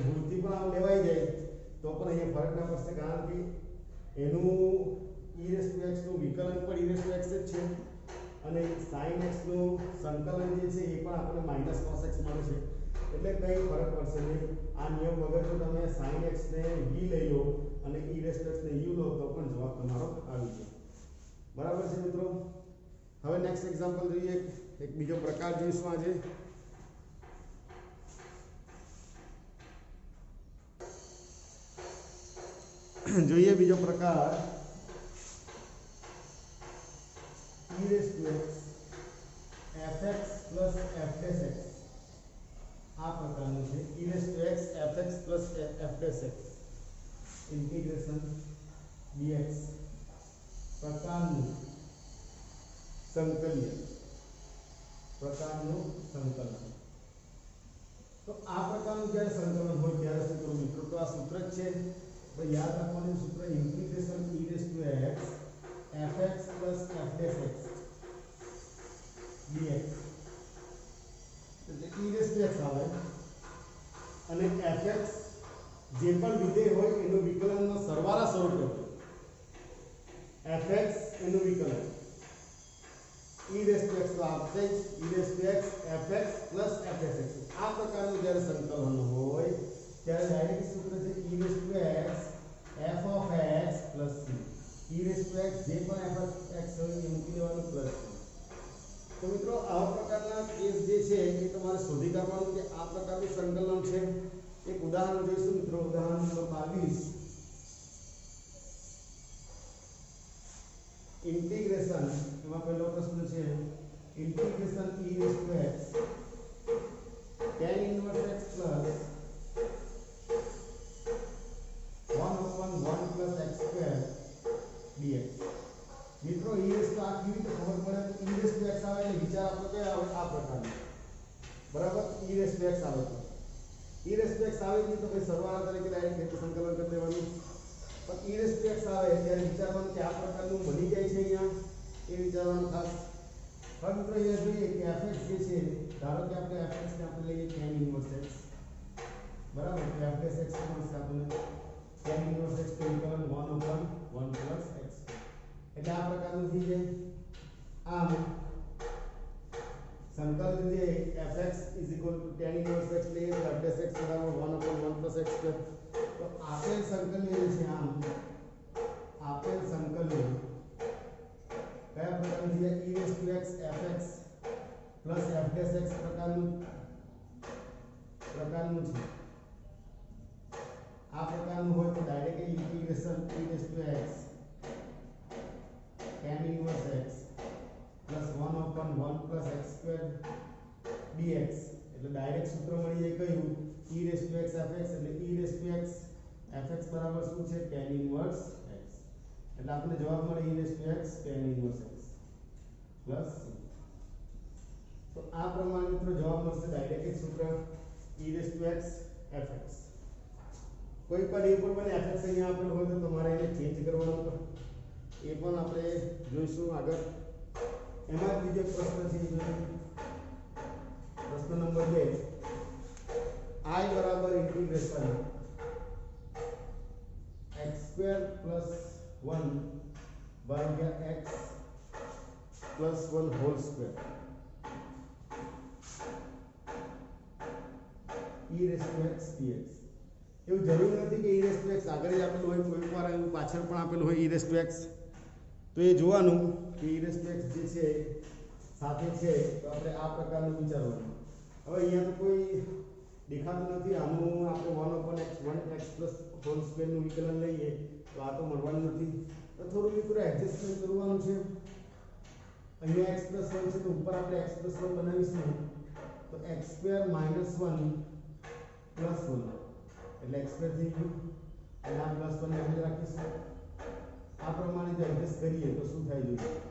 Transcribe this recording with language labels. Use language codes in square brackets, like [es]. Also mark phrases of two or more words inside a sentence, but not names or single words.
[gu] ભૂલથી પણ આ લેવાઈ જાય તો પણ અહીંયા ફરક ના પડશે કારણ કે એનું e x નું વિકલન પણ e x જ છે અને sin x નું સંકલન જે છે એ પણ આપણે -cos x મળે છે એટલે કઈ ફરક પડશે નહીં આ નિયમ વગર જો તમે sin x ને v લઈ લો અને e x ને u લો તો પણ જવાબ તમારો આવી જાય બરાબર છે મિત્રો હવે [en] next example [gu] જોઈએ એક બીજો પ્રકાર જોઈશું આજે જોઈએ બીજો પ્રકાર e raised to x fx plus f dash x આ પ્રકારનું છે e raised to x fx plus f dash x ઇન્ટિગ્રેશન dx પ્રકારનું સંકલન તો આ પ્રકારનું જ્યારે સંકલન હોય ત્યારે શું કરવું મિત્રો તો આ સૂત્ર જ છે તો યાદ રાખવાનું સૂત્ર ઇન્ટિગ્રેશન e raised to x fx plus f dash x dx એટલે e raised to x આવે અને fx જે પણ વિધેય હોય એનું વિકલનનો સરવાળા સ્વરૂપે fx એનું વિકલન e raised to x તો આપશે e raised to x fx plus f dash x આ પ્રકારનું જ્યારે સંકલન હોય ત્યારે ડાયરેક્ટ સૂત્ર છે e raised to x f of x plus c e raised to x જે પણ f of x હોય એ મૂકી દેવાનું પ્લસ તો મિત્રો આવા પ્રકારના કેસ જે છે એ તમારે શોધી કાઢવાનું કે આ પ્રકારનું સંકલન છે એક ઉદાહરણ જોઈશું મિત્રો ઉદાહરણ નંબર 22 ઇન્ટિગ્રેશન એમાં પહેલો પ્રશ્ન છે ઇન્ટિગ્રેશન e raised to x tan inverse x plus 1/1 plus x square dx મિત્રો e raised to આ કેવી રીતે ખબર પડે e raised to x આવે એટલે વિચાર આપણો કે આવે આ પ્રકારનો બરાબર e raised to x આવે તો e raised to x આવે એટલે તો ભાઈ સરવાળા તરીકે ડાયરેક્ટ સંકલન કરી દેવાનું પણ e raised to x આવે ત્યારે વિચારવાનું કે આ પ્રકારનું બની જાય છે અહીંયા એ વિચારવાનું ખાસ હવે મિત્રો અહીંયા જોઈએ કે fx જે છે ધારો કે આપણે fx ને આપણે લઈએ tan inverse x બરાબર કે f dash x મળશે આપણને tan inverse x તો વિકલન 1/1 plus x એટલે આ પ્રકારનું થઈ જાય આમ સંકલન જે fx tan inverse x લઈએ તો f dash x બરાબર 1/1 plus x square તો આપેલ સંકલન જે છે આમ આપેલ સંકલન કયા પ્રકારનું છે e raised to x fx plus f dash x પ્રકારનું છે આ પ્રકારનું હોય તો ડાયરેક્ટલી ઇન્ટિગ્રેશન e raised to x tan inverse x plus 1/1 plus x square dx એટલે ડાયરેક્ટ સૂત્ર મળી જાય કયું e raised to x fx એટલે e raised to x fx બરાબર શું છે tan inverse x એટલે આપણે જવાબ મળે e raised to x tan inverse x plus c તો આ પ્રમાણે મિત્રો જવાબ મળશે ડાયરેક્ટ સૂત્ર e raised to x fx કોઈ પણ એ પણ મને fx અહીંયા આપેલ હોય તો તમારે એને ચેન્જ કરવાનું એ પણ આપણે જોઈશું આગળ એમાં જ બીજો પ્રશ્ન છે પ્રશ્ન નંબર 2 I બરાબર ઇન્ટિગ્રેશન x² + 1 ભાગ્યા x + 1 હોલ સ્ક્વેર e raised to x dx એવું જરૂરી નથી કે e raised to x આગળ જ આપેલું હોય કોઈ વાર એવું પાછળ પણ આપેલું હોય e raised to x તો એ જોવાનું કે e raised to x જે છે સાથે છે તો આપણે આ પ્રકારનું વિચારવાનું હવે અહીંયા તો કોઈ દેખાતું નથી આનું આપણે 1/x હોલ સ્ક્વેર નું વિકલન લઈએ તો આ તો મળવાનું નથી તો થોડું મિત્રો એડજસ્ટમેન્ટ કરવાનું છે અહીંયા x + 1 છે તો ઉપર આપણે x + 1 બનાવીશું તો x² - 1 +1 એટલે x² થઈ ગયું અને આ +1 ને આપણે રાખીશું આ પ્રમાણે જો એડજસ્ટ કરીએ તો શું થાય જોઈએ